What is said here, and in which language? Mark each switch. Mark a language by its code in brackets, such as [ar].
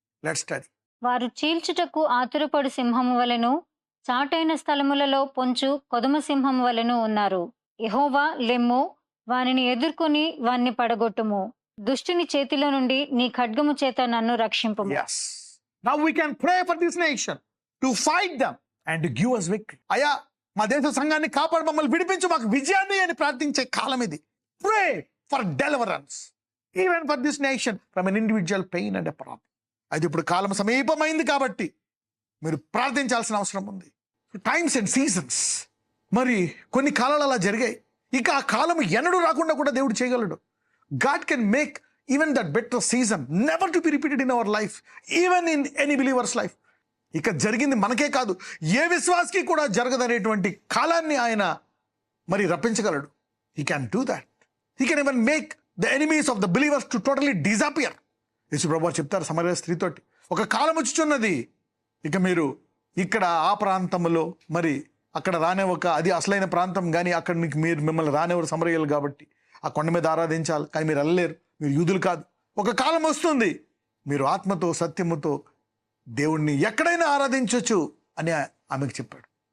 [en] Let's study. [te] వారు చీల్చుటకు ఆతురపడు సింహము వలెను, చాటైన స్థలములలో పొంచు కొదమ సింహము వలెను ఉన్నారు. యెహోవా లెమ్ము, వానిని ఎదుర్కొని వాన్ని పడగొట్టుము. దుష్టుని చేతిలో నుండి నీ ఖడ్గము చేత నన్ను రక్షింపుము. [en] Yes. Now we can pray for this nation to fight them and to give us victory. [te] అయ్యా, మా దేశ సంఘాన్ని కాపాడు, మమ్మల్ని విడిపించు, మాకు విజయాన్ని అని ప్రార్థించే కాలం ఇది. [en] Pray for deliverance even for this nation from an individual pain and a problem. [te] అది ఇప్పుడు కాలం సమీపమైంది కాబట్టి మీరు ప్రార్థించాల్సిన అవసరం ఉంది. [en] times and seasons, [te] మరి కొన్ని కాలాలు అలా జరిగాయి. ఇక ఆ కాలం ఎన్నడూ రాకుండా కూడా దేవుడు చేయగలడు. [en] God can make even that better season never to be repeated in our life, even in any believer's life. [te] ఇక జరిగింది మనకే కాదు, ఏ విశ్వాసకి కూడా జరగదనేటువంటి కాలాన్ని ఆయన మరి రప్పించగలడు. [en] He can do that. He can even make the enemies of the believers to totally disappear. [te] యేసు ప్రభువు చెప్తారు సమరయ స్త్రీతోటి, ఒక కాలం వచ్చుచున్నది, ఇక మీరు ఇక్కడ ఆ ప్రాంతంలో మరి అక్కడ రానివ్వక, అది అసలైన ప్రాంతం కానీ అక్కడ మీరు మిమ్మల్ని రానివ్వరు సమరయ్యలు కాబట్టి ఆ కొండ మీద ఆరాధించాలి, కానీ మీరు వెళ్ళలేరు, మీరు యూదులు కాదు. ఒక కాలం వస్తుంది మీరు ఆత్మతో సత్యముతో దేవుణ్ణి ఎక్కడైనా ఆరాధించవచ్చు అని ఆమెకు చెప్పాడు.